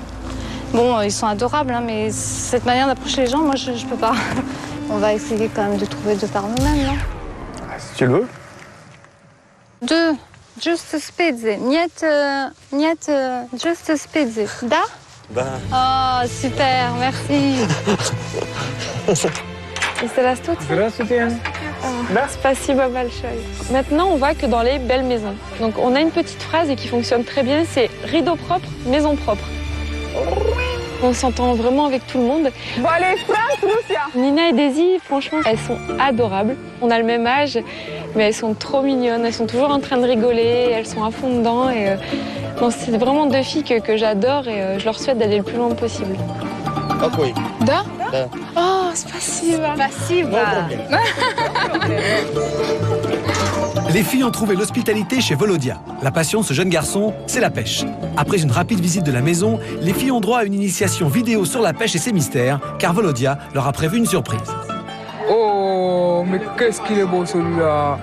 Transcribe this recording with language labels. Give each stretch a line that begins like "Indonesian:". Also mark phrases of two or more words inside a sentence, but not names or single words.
French: Bon, ils sont adorables, hein, mais cette manière d'approcher les gens, moi, je peux pas. On va essayer quand même de trouver 2 par nous-mêmes, non? Si tu le veux. 2. Juste spedze. Niet, juste spedze. Da? Oh, super, merci.
Russian: Spasiba большое.
French: Maintenant, on voit que dans les belles maisons. Donc, on a une petite phrase et qui fonctionne très bien, c'est rideau propre, maison propre. On s'entend vraiment avec tout le monde. Bon allez, France, Lucia. Nina et Daisy, franchement, elles sont adorables. On a le même âge, mais elles sont trop mignonnes. Elles sont toujours en train de rigoler, elles sont à fond dedans. Et, bon, c'est vraiment 2 filles que j'adore et je leur souhaite d'aller le plus loin possible. Ok.
Russian: Да? Oh, спасибо. Spasiba.
French: Les filles ont trouvé l'hospitalité chez Volodia. La passion de ce jeune garçon, c'est la pêche. Après une rapide visite de la maison, les filles ont droit à une initiation vidéo sur la pêche et ses mystères, car Volodia leur a prévu une surprise. Oh, mais qu'est-ce qu'il est beau celui-là!